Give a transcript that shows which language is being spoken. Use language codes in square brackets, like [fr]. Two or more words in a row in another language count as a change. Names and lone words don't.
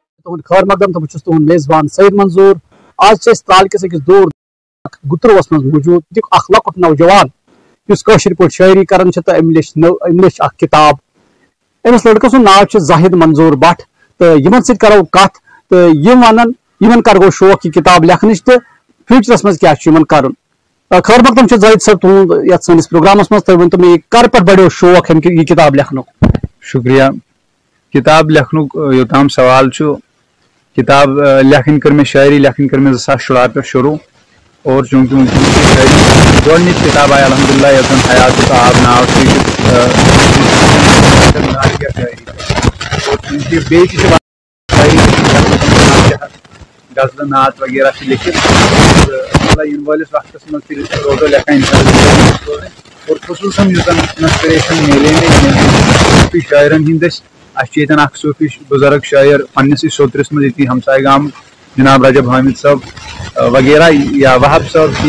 [ks] تہد خیر مقدم تو بہت تہد میزبان سعید منظور آج ترال کس أکس دور گتروس مز موجود اخ لۄکُٹ نوجوان یس کٲشِر پٲٹھۍ شاعری کران تو أمۍ لیچھ اکھ کتاب أمس لڑکہٕ سُنٛد ناو چھُ زاہد منظور بٹ تو یمن سۭتۍ کرو کتھ تو یم ونن یمن کر گو شوق یہ کتاب لیکھنٕچ تو فیوچرس مز کیٛاہ چھُ یمن کرُن خیر مقدم چھُ زاہد صٲب تُہُنٛد یتھ سٲنِس پروگرامس مز تُہۍ ؤنتو مےٚ کر پٮ۪ٹھ بڑیو شوق یہ کتاب لیکھنُک شکریہ کتاب لیکھنُک یوٚتام سوال چھُ کتاب لیکھن کر میں شاعری لیکھن کر میں 2014 پہ شروع اور چونکہ گۄڈنِچ کتاب آئی الحمدللہ یتھ زن حیات آب ناو غزل نعت وغیرہ لکھت ین وٲلِس وقتس منٛز تہِ روزو لیکھان اور خصوٗصاً یُس زن انسپریشن مِلے مےٚ صوفی شاعرن ہِنٛدۍ أسۍ اَسہِ چھُ ییٚتٮ۪ن اکھ صوفی بُزرگ شاعر پننسٕے سوترس منٛز ییٚتی ہمساے گام جناب رجب حامد صٲب وغیرہ یا وہب صٲب چھِ